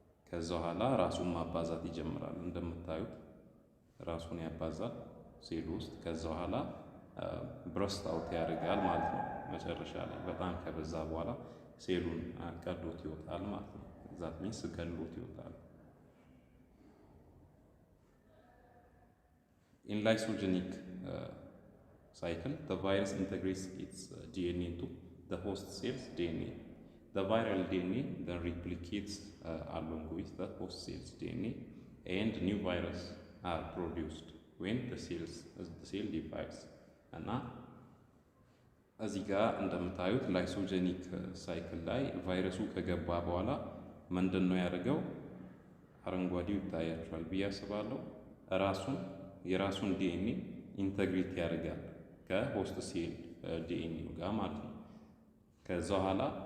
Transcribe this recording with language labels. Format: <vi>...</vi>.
<am>ከዛ በኋላ ራሱን ማባዛት ይጀምራል። እንደምታዩት ራሱን ያባዛል ሴሉ ውስጥ። ከዛ በኋላ ብረስት አውት ያደርጋል ማለት ነው። መጨረሻ ላይ በጣም ከበዛ በኋላ ሴሉን ቀዶት ይወጣል ማለት ነው።</am> <en>ዛት ሚንስ</en> <am>ገሎት ይወጣል።</am> <en>In lysogenic cycle, the virus integrates its DNA into the host cell's DNA. The viral DNA then replicates along with the host cell's DNA, and new virus are produced when the cell divides.</en> <am>እና እዚህ ጋር እንደምታዩት ላይሶጀኒክ ሳይክል ላይ ቫይረሱ ከገባ በኋላ ምንድን ነው ያደርገው? አረንጓዴው ይታያቸዋል ብዬ አስባለሁ። የራሱን ዲኤንኤ ኢንተግሬት ያደርጋል ከሆስት ሴል ዲኤንኤ ጋር ማለት ነው። ከዛ በኋላ</am>